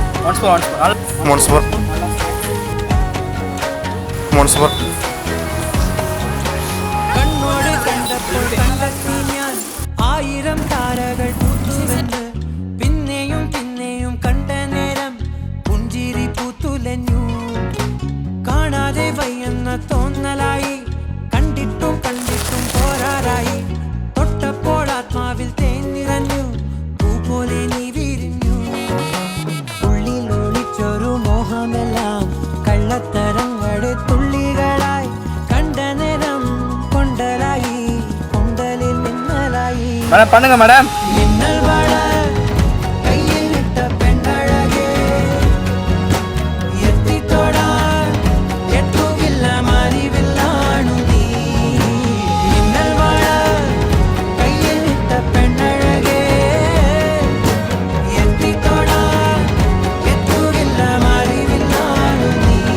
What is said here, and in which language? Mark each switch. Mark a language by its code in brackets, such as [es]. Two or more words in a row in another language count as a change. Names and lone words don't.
[en] Once more Once more once more. [ml] കണ്ണോട് കണ്ടപ്പോൾ കണ്ടെത്തി ഞാൻ 1000 താരകൾ പൂത്തുവെന്ന് പിന്നെയും പിന്നെയും കണ്ട നേരം പുഞ്ചിരി പൂത്തുലഞ്ഞു കാണാതെ വയ്യെന്ന തോന്നലായി കണ്ടിട്ടും കണ്ടിട്ടും പോരാറായി തൊട്ടപ്പോൾ ആത്മാവിൽ തേൻ നിറഞ്ഞു പൂ പോലെ നീ വിരിഞ്ഞു ഉള്ളിൽ ഒളിച്ചൊരു മോഹമെല്ലാം കള്ളത്തരങ്ങളുടെ തുള്ളികളായി കണ്ട നേരം കൊണ്ടലായി കൊണ്ടലിൽ മിന്നലായി [ta] மேடம் பண்ணுங்க மேடம். [ml] മിന്നൽ വള കയ്യിൽ ഇട്ട പെണ്ണഴകേ എത്തി തൊട എട്ടുവില്ല മാരിവില്ലാണ് നീ മിന്നൽ വള കയ്യിൽ ഇട്ട പെണ്ണഴകേ എത്തി തൊട എട്ടുവില്ല മാരിവില്ലാണ് നീ